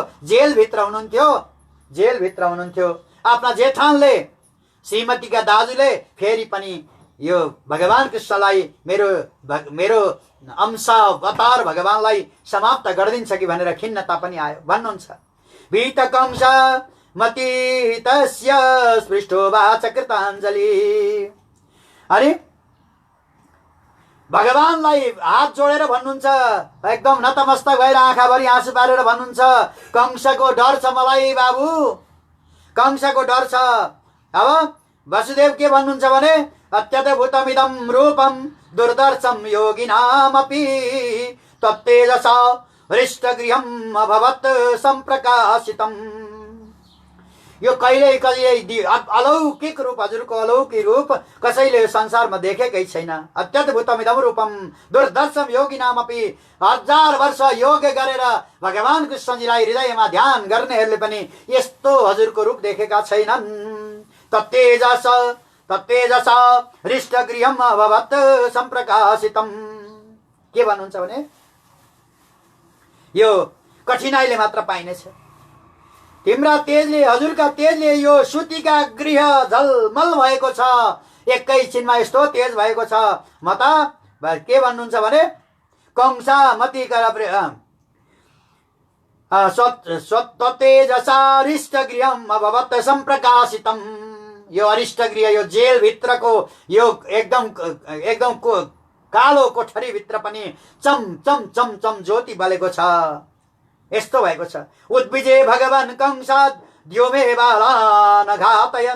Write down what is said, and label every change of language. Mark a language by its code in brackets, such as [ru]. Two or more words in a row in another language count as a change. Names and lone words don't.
[ne] जेलभित्र हुनुहुन्थ्यो। आफ्ना जेठानले, श्रीमतीका दाजुले फेरि पनि यो भगवान कृष्णलाई मेरो अंश अवतार भगवानलाई समाप्त गरिदिन्छ कि भनेर खिन्नता पनि आयो भन्नुहुन्छ। [sa] भीत कंस मति तस्य स्पृष्टो वाच कृताञ्जलि। [ne] अरे भगवानलाई हात जोडेर भन्नुहुन्छ, एकदम नतमस्तक भएर आँखाभरि आँसु पारेर भन्नुहुन्छ, कंसको डर छ मलाई बाबु, कंसको डर छ। अब वसुदेव के भन्नुहुन्छ भने [sa] अत्यद्भुतमिदं रूपम दुर्दर्शम योगिनामपि तत्तेजसा हृष्टगृहम् अभवत् सम्प्रकाशितम्। [ne] यो कहिले कहिले अलौकिक रूप, हजुरको अलौकिक रूप कसैले संसारमा देखेकै छैन। [sa] अत्यद्भुतमिदं रूपम दुर्दर्शम योगिनामपि, [ne] 1000 वर्ष योग गरेर भगवान कृष्णजीलाई हृदयमा ध्यान गर्नेहरूले पनि यस्तो हजुरको रूप देखेका छैनन्। [sa] तत्तेजसा हृष्टगृहम् अभवत् सम्प्रकाशितम्। [ne] के भन्नुहुन्छ भने यो कठिनाइले मात्र पाइनेछ। तिम्रा तेजले, हजुरका तेजले यो सुतिका गृह झलमल भएको छ, एकैछिनमा यस्तो तेज भएको छ। म त के भन्नुहुन्छ भने [sa] कंसा मति तेजसा हृष्टगृहम् अभवत् सम्प्रकाशितम्। [ne] यो अरिष्टगृह, यो जेल भित्रको यो एकदम कालो कोठरी भित्र पनि चम चम चम चम ज्योति बलेको छ, यस्तो भएको छ। [sa] उद्विजे भगवान कंसाद द्योमे बालान घातयन्।